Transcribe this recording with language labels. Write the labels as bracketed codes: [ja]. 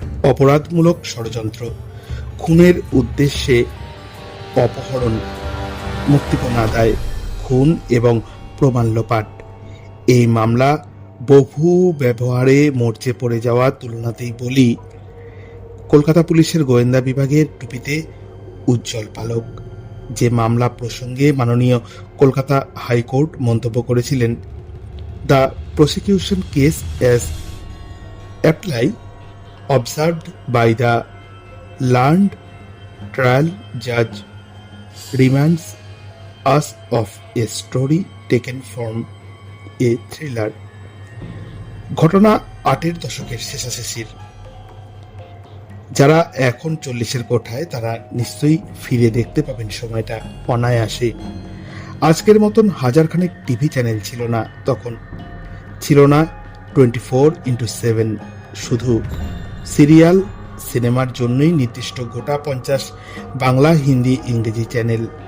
[bn] অপরাধমূলক ষড়যন্ত্র, খুনের উদ্দেশ্যে অপহরণ, মুক্তিপণ আদায়, খুন এবং প্রমাণ লোপাট। এই মামলা বহু ব্যবহারে মরচে পড়ে যাওয়া তুলনাতেই বলি কলকাতা পুলিশের গোয়েন্দা বিভাগের টুপিতে উজ্জ্বল পালক। যে মামলা প্রসঙ্গে মাননীয় কলকাতা হাইকোর্ট মন্তব্য করেছিলেন, [en] The prosecution case as apply observed by the learned trial judge reminds us of a story taken from a thriller. [bn] ঘটনা 8-এর দশকের শেষাশেষির। যারা এখন 40-এর কোঠায় তারা নিশ্চয়ই ফিরে দেখতে পাবেন সময়টা অনায়াসে। আজকের মতন হাজারখানেক টিভি চ্যানেল ছিল না তখন, ছিল না 24x7, শুধু সিরিয়াল সিনেমার জন্যই নির্দিষ্ট গোটা 50 বাংলা, হিন্দি, ইংরেজি চ্যানেল।